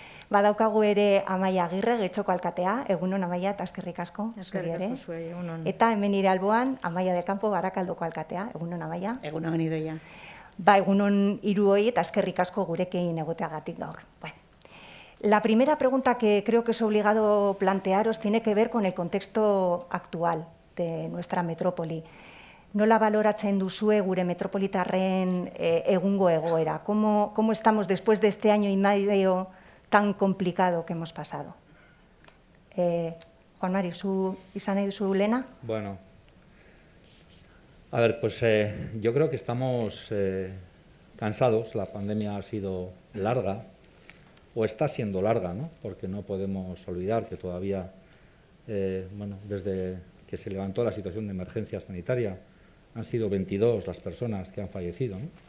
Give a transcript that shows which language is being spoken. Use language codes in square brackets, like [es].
[eu] Badaukagu ere Amaia Agirre, Getxoko alkatea. Egunon, Amaia, eta eskerrik asko. Eskerrik asko zuei, egunon. Eta hemen nire alboan, Amaia del Campo, Barakaldoko alkatea. Egunon, Amaia. Egunon, Idoia. Egunon hiruoi eta eskerrik asko gurekin egoteagatik gaur. Bueno. [es] La primera pregunta que creo que es obligado plantearos tiene que ver con el contexto actual de nuestra metrópoli. [eu] Nola baloratzen duzue gure metropolitarren egungo egoera? [es] ¿Cómo estamos después de este año y medio tan complicado que hemos pasado? [eu] Juan Mari, izan nahi duzu lehena? [es] Bueno, a ver, pues yo creo que estamos cansados. La pandemia ha sido larga, o está siendo larga, ¿no? Porque no podemos olvidar que todavía, bueno, desde que se levantó la situación de emergencia sanitaria, han sido 22 las personas que han fallecido, ¿no?